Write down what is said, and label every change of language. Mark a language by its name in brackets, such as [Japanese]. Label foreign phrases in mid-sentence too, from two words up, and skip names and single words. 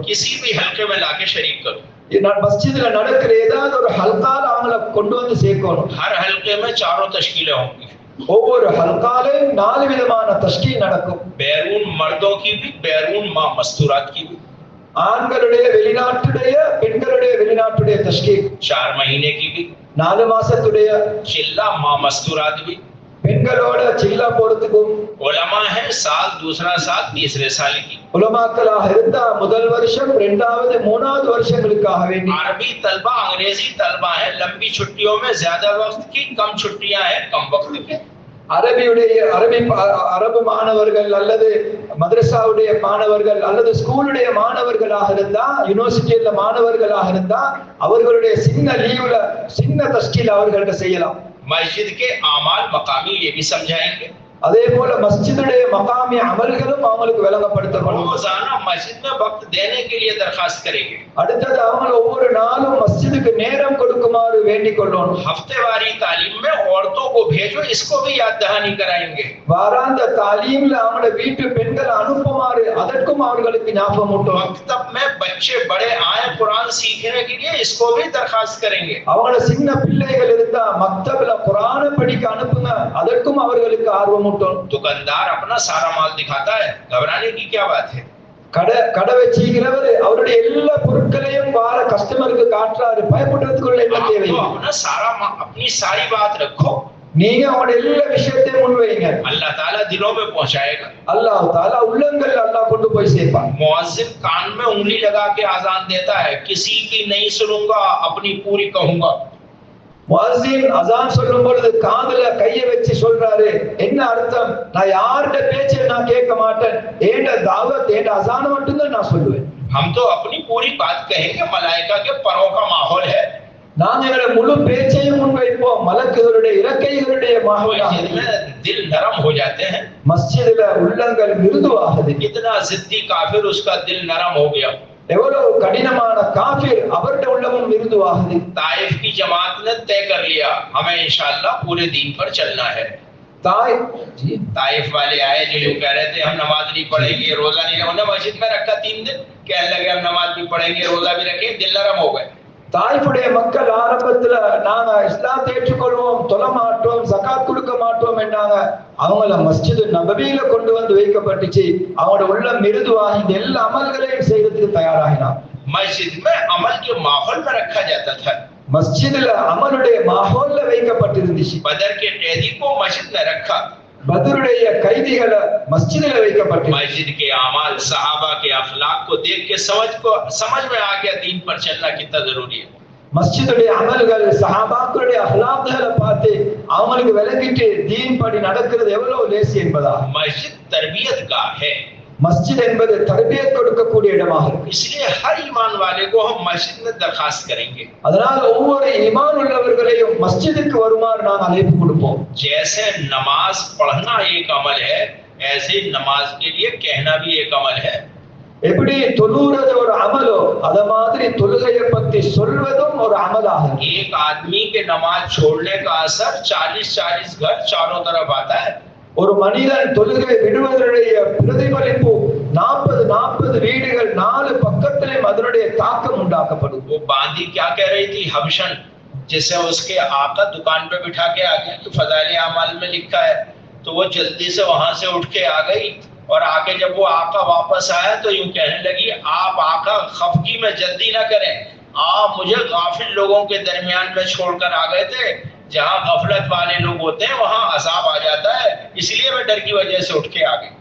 [Hindi] किसी भी हल्के में लाके शरीक करो, [Tamil] நான் மஸ்ஜிதுல நடக்கிற ஏதாவது ஒரு ஹல்கால அவங்கள கொண்டு வந்து சேர்க்கணும். [Hindi] हर हल्के में 4 तश्कीलें होंगी, [Tamil] ஒவ்வொரு ஹல்காலையும் 4 விதமான தஷ்கீல் நடக்கும். [Hindi] बैरून मर्दों की भी, बैरून माँ मस्तूरात की भी, [Tamil] ஆண்களுடைய வெளிநாட்டுடைய பெண்களுடைய வெளிநாட்டுடைய தஷ்கீல், [Hindi] 4 महीने की भी, [Tamil] 4 மாசத்துடைய [Hindi] चिल्ला माँ मस्तूरात भी, [Tamil] பெண்களோட சில்லா போறதுக்கும், [Hindi] उलमा है साल, दूसरा साल, तीसरे साल की, [Tamil] உலமாக்களாக இருந்தா முதல் வருஷம், இரண்டாவது, மூணாவது வருஷங்களுக்காக வேண்டி, [Hindi] अरबी तलबा, अंग्रेजी तलबा है, लंबी छुट्टियों में ज्यादा वक्त की, कम छुट्टियां हैं कम वक्त की, [Tamil] அரபு மாணவர்கள் அல்லது மதரசாவுடைய மாணவர்கள் அல்லது ஸ்கூலுடைய மாணவர்களாக இருந்தா, யூனிவர்சிட்டியில மாணவர்களாக இருந்தா அவர்களுடைய சின்ன லீவுல சின்ன தஷ்கீல் அவர்கள்ட்ட செய்யலாம். [Hindi] मस्जिद के आमाल मकामी ये भी समझाएंगे, [Tamil] அதே போல மஸ்ஜிதுடைய மகாமி அமல்களும் அவங்களுக்கு விளங்கப்படுத்தப்படும். [Hindi] रोजाना मस्जिद में वक्त देने के लिए दरखास्त करेंगे, [Tamil] அடுத்தது அவங்க ஒவ்வொரு நாளும் மஸ்ஜிதுக்கு நேரம் கொடுக்குமாறு வேண்டிக் கொள்ளணும். [Hindi] हफ्तेवारी तालीम में औरतों को भेजो, इसको भी याद दहानी कराएंगे, [Tamil] வாராந்த தாலீம்ல அவங்களோட வீட்டு பெண்களை அனுப்புமாறு அதற்கும் அவர்களுக்கு ஞாபகம் ஊட்டணும். [Hindi] मकतब में बच्चे बड़े आए कुरान सीखने के लिए, इसको भी दरखास्त करेंगे, [Tamil] அவங்கள சின்ன பிள்ளைகள் இருந்தா மக்தப்ல குர்ஆனை படிக்க அனுப்புங்க, அதற்கும் அவர்களுக்கு ஆர்வம் ஊட்டணும். [Hindi] दुकानदार अपना सारा माल दिखाता है, घबराने की क्या बात है, [Tamil] கடை வச்சிருக்கிறவர் அவருடைய எல்லா பொருட்களையும் வார கஸ்டமருக்கு காட்டுறாரு, பயப்படுறதுக்குள்ள என்ன தேவை, [Hindi] अपना सारा अपनी सारी बात रखो, [Tamil] நீங்க அவங்களோட எல்லா விஷயத்தையும் முன்வைங்க, [Hindi] अल्लाह ताला दिलों में पहुंचाएगा, [Tamil] அல்லாஹ் தாலா உள்ளங்கள் அல்லாஹ் கொண்டு போய் சேர்ப்பான். [Hindi] मुअज्जिन कान में उंगली लगा के आजान देता है, किसी की नहीं सुनूंगा अपनी पूरी कहूंगा, [Tamil] முஅஸ்ஸின் அஸான் சொல்லும் பொழுது காதுல கையை வச்சு சொல்றாரு, என்ன அர்த்தம், நான் யாருடைய பேச்சை நான் கேட்க மாட்டேன், ஏண்ட தாவத் ஏண்ட அஸான் மட்டும் தான் நான் சொல்லுவேன். [Hindi] हम तो अपनी पूरी बात कहेंगे, मलाइका के परों का माहौल है, [Tamil] நாங்க எங்களுடைய முழு பேச்சையும் முன்வைப்போம், மலக்குகளுடைய இறக்கைகளுடைய மாஹௌலாக. [Hindi] दिल नरम हो जाते हैं, [Tamil] மஸ்ஜிதுல உள்ளங்கள் மிருதுவாகுது. [Hindi] इतना जिद्दी काफिर उसका दिल नरम हो गया, [Tamil] எவ்வளவு கடினமான காஃபிர் அவருடைய உள்ளமும் மிருதுவாகுது. [Hindi] ताइफ की जमात ने तय कर लिया हमें इंशाअल्लाह पूरे दिन पर चलना है, ताइफ वाले आए जो यूं कह रहे थे हम नमाज नहीं पढ़ेंगे, रोजा नहीं, उन्होंने मस्जिद में रखा 3 दिन, कहने लगे हम नमाज भी पढ़ेंगे, रोजा भी रखेंगे, दिल नरम हो गए. [Tamil] தாய்ஃபுடைய மக்கள் ஆரம்பத்துல நாங்க இஸ்லாத்தை ஏற்றுக்கொள்வோம், தொழ மாட்டோம், ஜகாத் கொடுக்க மாட்டோம் என்றாங்க. அவங்கள மஸ்ஜிது நபவியில கொண்டு வந்து வைக்கப்பட்டுச்சு, அவங்களோட உள்ள மிருதுவாகி இந்த எல்லா அமல்களையும் செய்யறதுக்கு தயாராகினான். [Hindi] मस्जिद में अमल के माहौल में रखा जाता था। [Tamil] மஸ்ஜிதுல அமலுடைய மாஹோல்ல வைக்கப்பட்டிருந்துச்சு. [Hindi] बदर के कैदी को मस्जिद में रखा, [Tamil] பத்ருடைய கைதிகளை மஸ்ஜிதுல வைக்கப்பட்டு [Hindi] मस्जिद के अमाल सहाबा के अखलाक को देख के समझ में आ गया दीन पर चलना कितना जरूरी है। [Tamil] மஸ்ஜிதுடைய அமல்கள் சஹாபாக்களுடைய அஹ்லாக்களை பார்த்து அவங்களுக்கு விளங்கிட்டு தீன் படி நடக்கிறது எவ்வளவு லேசி என்பதா. [Hindi] मस्जिद तरबियत गाह है, [Tamil] மஸ்ஜித் என்பது தர்பியத் கொடுக்கக்கூடிய இடமாக இருக்கு. [Hindi] इसलिए हर ईमान वाले को हम मस्जिद में दरखास्त करेंगे। [Tamil] அதனால ஒவ்வொரு ஈமான் உள்ளவர்களையும் மஸ்ஜிதுக்கு வருமாறு நாம் அழைப்பு கொடுப்போம். [Hindi] जैसे नमाज पढ़ना एक अमल है, ऐसे नमाज के लिए कहना भी एक अमल है। [Tamil] எப்படி தொழுகிறது ஒரு அமலோ அத மாதிரி தொழுகையை பத்தி சொல்வதும் ஒரு அமலாகும். [Hindi] एक आदमी के नमाज छोड़ने का असर 40-40 घर चारों तरफ आता है। [Tamil] ஒரு மனிதன் தொழுகை விடுவதனுடைய பிரதிபலிப்பு 40 வீடுகள் 4 பக்கத்திலும் அதனுடைய தாக்கம் உண்டாக்கப்படும். [Hindi] वो बांदी क्या कह रही थी, हबशन, जिसे उसके आका दुकान पे बिठा के आ गए कि फज़ाइल अमाल में लिखा है, तो वो जल्दी से वहां से उठ के आ गई और आके जब वो आका वापस आया तो यूं कहने लगी, आप आका खफगी में जल्दी ना करें, आप मुझे गाफिल लोगों के दरमियान में छोड़कर आ गए थे, जहां गफलत वाले लोग होते हैं वहां अजाब आ जाता है, इसलिए मैं डर की वजह से उठ के आ गई।